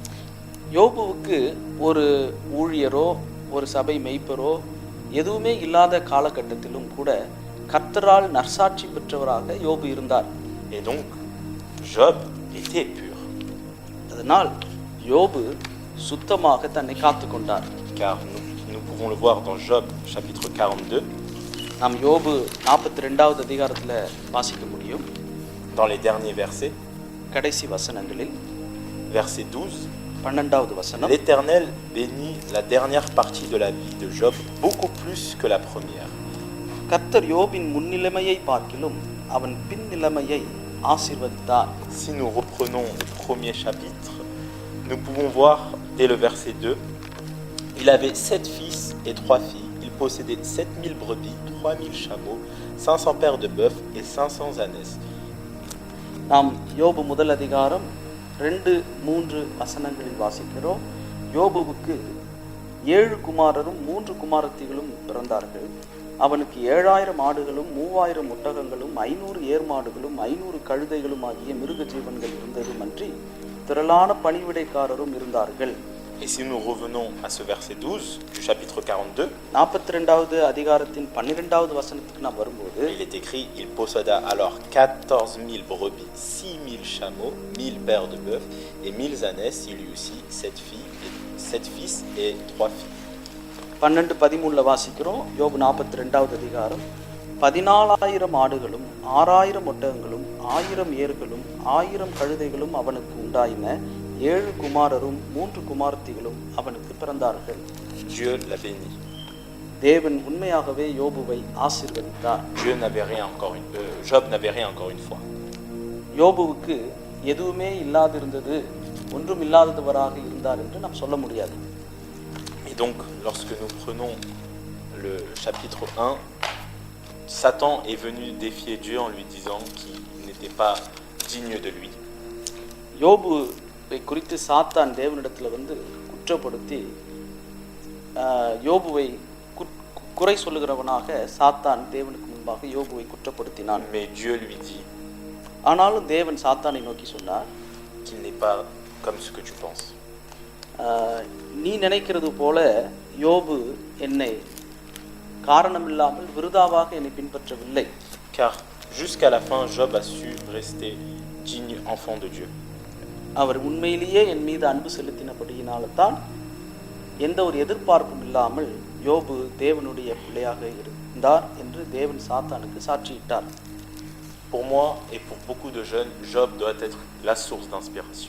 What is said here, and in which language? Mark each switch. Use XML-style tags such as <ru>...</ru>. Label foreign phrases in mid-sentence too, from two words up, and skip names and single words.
<ta>யோபுவுக்கு ஒரு ஊழியரோ ஒரு சபை மெய்ப்பரோ எதுவுமே இல்லாத காலகட்டத்திலும் கூட கர்த்தரால் நற்சாட்சி பெற்றவராக யோபு இருந்தார்.</ta> <fr>Et donc, Job était pur.</fr> <ta>அதனால் யோபு சுத்தமாக தன்னை காத்துக்கொண்டார்.</ta> <fr>Car nous pouvons le voir dans Job chapitre 42.</fr> <ta>நாம் யோபு 42வது அதிகாரத்தில் வாசிக்க முடியும்.</ta> <fr>Dans les derniers versets,</fr> <ta>கடைசி வசனங்களில்</ta> <fr>verset 12,</fr> <ta>12வது வசனம்,</ta> <fr>l'Éternel bénit la dernière partie de la vie de Job beaucoup plus que la première.</fr> <ta>கர்த்தர் யோபின் முன்னிலைமையை பார்க்கிலும் அவன் பின்னிலைமையை ஆசீர்வதித்தார்.</ta> <fr>Si nous reprenons le premier chapitre, nous pouvons voir dès le verset 2, il avait 7 fils et 3 filles. Il possédait 7000 brebis, 3000 chameaux, 500 paires de bœufs et 500 ânesses.</fr> <ta>நாம் யோபு முதல் அதிகாரம் 2-3 வசனங்களில் வாசிக்கிறோம். யோபுவுக்கு 7 குமாரரும் 3 குமாரத்திகளும் பிறந்தார்கள். அவனுக்கு 7000 ஆடுகளும் 3000 ஒட்டகங்களும் 500 ஏர்மாடுகளும் 500 கழுதைகளும் ஆகிய மிருக ஜீவன்கள் இருந்ததுமன்றி திரளான பணிவிடைக்காரரும் இருந்தார்கள்.</ta> <fr>Et si nous revenons à ce verset 12 du chapitre 42,</fr> <ta>42வது அதிகாரத்தின் 12வது வசனத்துக்கு நாம் வரும்போது</ta> <fr>il est écrit, il posséda alors 14 000 brebis, 6 000 chameaux, 1000 paires de bœufs et 1000 ânesses. Il eut aussi 7 fils et 3 filles.</fr> <ta>12:13 வாசிக்கிறோம். யோபு 42வது அதிகாரம். 14,000 ஆடுகளும் 6,000 ஒட்டகங்களும் 1000 ஏர்களும் 1000 கழுதைகளும் அவனுக்கு உண்டாயின. 7 குமாரரும் 3 குமாரத்திகளும் அவனுக்கு பிறந்தார்கள்.</ta> <fr>Dieu l'a béni.</fr> <ta>தேவன் உண்மையாகவே யோபுவை ஆசீர்வதித்தார்.</ta> <fr>Job n'avait rien encore une fois.</fr> <ta>யோபுவுக்கு எதுவுமே இல்லாதிருந்தது, ஒன்றும் இல்லாதவராக இருந்தார் என்று நாம் சொல்ல முடியாது.</ta> <fr>Et donc, lorsque nous prenons le chapitre 1, Satan est venu défier Dieu en lui disant qu'il n'était pas digne de lui.</fr> <ta>யோபுவை குறித்து சாத்தான் தேவனிடத்தில் வந்து குற்றப்படுத்தி யோபுவை குறை சொல்லுகிறவனாக சாத்தான் தேவனுக்கு முன்பாக யோபுவை குற்றப்படுத்தினான்.</ta> <fr>Mais Dieu lui dit,</fr> <ta>ஆனாலும் தேவன் சாத்தானை நோக்கி சொன்னார்,</ta> <fr>qu'il n'est pas comme ce que tu penses.</fr> <ta>நீ நினைக்கிறது போல யோபு என்னை காரணமில்லாமல் விருதாவாக என்னை பின்பற்றவில்லை.</ta> <fr>Car jusqu'à la fin, Job a su rester digne enfant de Dieu.</fr> <ta>அவர் உண்மையிலேயே என் மீது அன்பு செலுத்தினபடியினால தான் எந்த ஒரு எதிர்பார்ப்பும் இல்லாமல் யோபு தேவனுடைய பிள்ளையாக இருந்தார் என்று தேவன் சாத்தானுக்கு சாட்சியிட்டார்.</ta> <fr>Pour moi et pour beaucoup de jeunes, Job doit être la source d'inspiration.</fr>